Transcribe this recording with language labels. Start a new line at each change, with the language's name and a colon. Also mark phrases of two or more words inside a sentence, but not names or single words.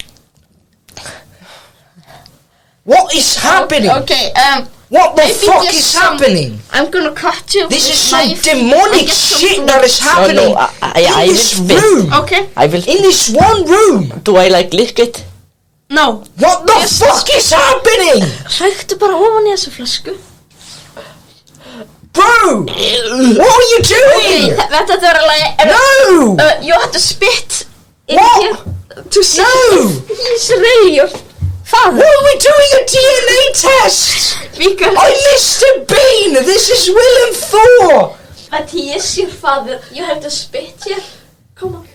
English: What is happening? Okay, What the maybe fuck just is some- happening? I'm gonna cut you. This with is some knife demonic and get some shit food. that is happening I in will this spit. room. Okay, I will. In this one room. Do I like lick it? no. What the Yes. fuck is happening?
Icelandic: Hræktu bara ofan í þessu flösku.
English: Bro! What are you doing?
Icelandic: Þetta er alveg.
English: No! You have to spit in What? here to see No! if he's really your father. Why are we doing a DNA test? Because I'm Mr. Bean! This is Willem Thor! but he is your father. You have to spit here. Come on.